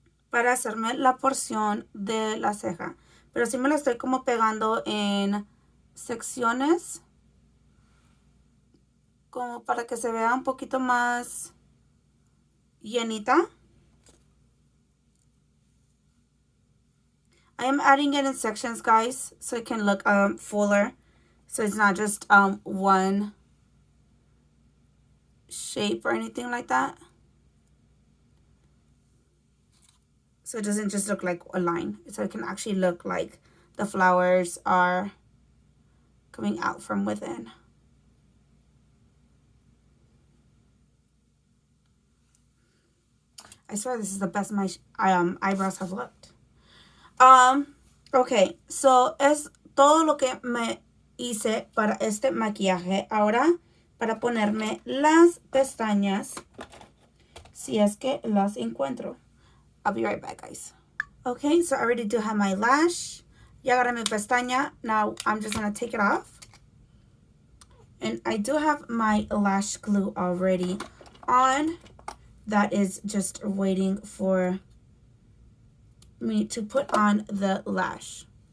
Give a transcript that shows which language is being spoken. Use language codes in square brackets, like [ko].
[es] Para hacerme la porción de la ceja. Pero sí me la estoy como pegando en secciones, como para que se vea un poquito más llenita. [en] I am adding it in sections, guys, so it can look fuller. So it's not just one shape or anything like that. So it doesn't just look like a line. So it can actually look like the flowers are coming out from within. I swear this is the best my eyebrows have looked. [es] Ok, so es todo lo que me hice para este maquillaje. Ahora, para ponerme las pestañas, si es que las encuentro. [en] I'll be right back, guys. Okay, so I already do have my lash. Ya agarré mi pestaña. Now I'm just going to take it off. And I do have my lash glue already on. That is just waiting for me to put on the lash.